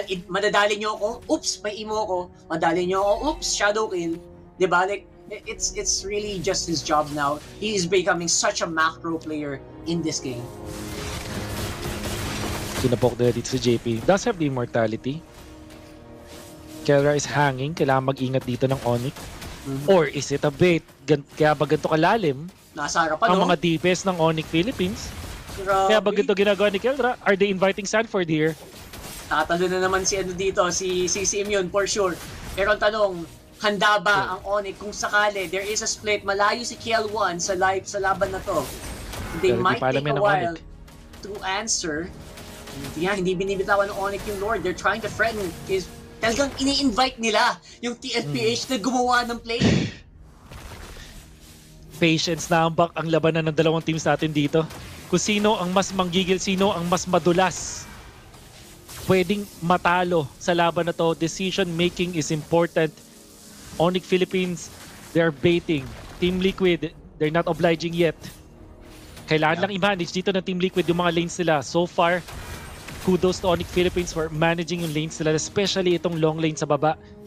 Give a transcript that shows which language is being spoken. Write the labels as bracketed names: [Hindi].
[Filipino] Madadali nyo ako, oops, may imo ako. Madali nyo ako, oops, shadow kill. Diba? [English] Like, it's really just his job now. He is becoming such a macro player in this game. [Filipino] Kinapok na dito si JP. [English] Does have the immortality. Kelra is hanging. [Filipino] Kailangan mag-ingat dito ng Onyx. [English] Or is it a bait? [Filipino] Kaya ba ganito kalalim nasa harapan, ang mga DPS ng Onyx Philippines? Kaya ba ganito ginagawa ni Kelra? [English] Are they inviting Sanford here? [Filipino] Tatalo na naman si dito, si Immune for sure. Pero ang tanong, handa ba ang Onyx kung sakali [English] there is a split, [Filipino] malayo si Kiel1 sa laban na to? [English] They might take a while to answer. [Filipino] Hindi binibitawan ng Onyx yung Lord. [English] They're trying to threaten. [Filipino] Talagang ini-invite nila yung TFPH na gumawa ng play. Patience na ambak ang labanan ng dalawang teams natin dito. Kung sino ang mas manggigil, sino ang mas madulas. Pwedeng matalo sa laban na to. [English] Decision making is important. Onyx Philippines, they're baiting. Team Liquid, they're not obliging yet. [Filipino] Kailangan lang i-manage dito ng Team Liquid yung mga lanes nila. [English] So far, kudos to Onyx Philippines for managing [Filipino] yung lanes nila, especially itong long lane sa baba.